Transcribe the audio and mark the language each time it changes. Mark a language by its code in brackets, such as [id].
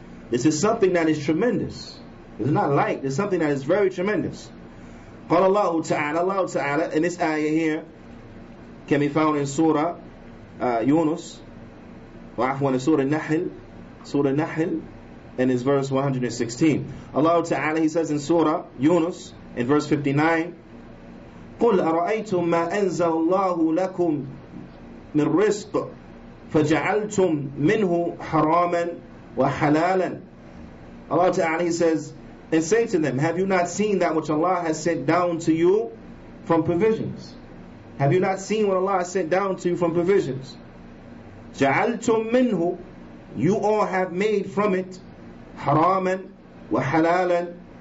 [en] This is something that is tremendous. It's not light, it's something that is very tremendous. [ar] قال الله تعالى, [en] Allah Ta'ala, and this ayah here can be found in Surah Yunus, in Surah Nahl, and it's verse 116. Allah Ta'ala, He says in Surah Yunus, in verse 59, [ar] قُلْ أَرَأَيْتُمْ مَا أَنزَلَ اللَّهُ لَكُمْ مِنْ رِزْقٍ فَجَعَلْتُمْ مِنْهُ حَرَامًا وَحَلَالًا. [en] Allah Ta'ala, He says, and say to them, have you not seen that which Allah has sent down to you from provisions? Have you not seen what Allah has sent down to you from provisions? [ar] جَعَلْتُمْ مِنْهُ, [en] you all have made from it haraman wa halalan.